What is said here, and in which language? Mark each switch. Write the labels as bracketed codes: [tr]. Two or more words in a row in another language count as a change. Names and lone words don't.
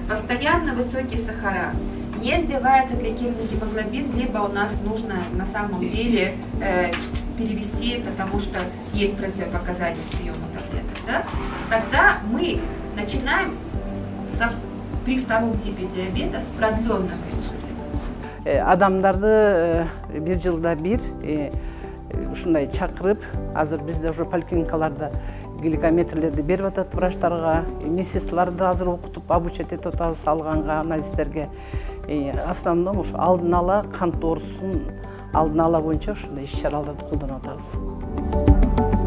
[ru] Постоянно высокие сахара, не сбивается гликемный гемоглобин, либо у нас нужно на самом деле перевести, потому что есть противопоказания к приему таблеток. Да? Тогда мы начинаем при втором типе диабета с продленного инсулина. [ky] Адамдарды бир жылда бир ушундай чакырып, азыр бизде уже поликлиникаларда гликометрлерди берип атат врачтарга, медсестраларды азыр окутуп, обучать этип атабыз алганга, анализдерге. Основном ушу алдын ала кант оорусун алдын ала боюнча ушундай иш-чараларды колдонуп атабыз.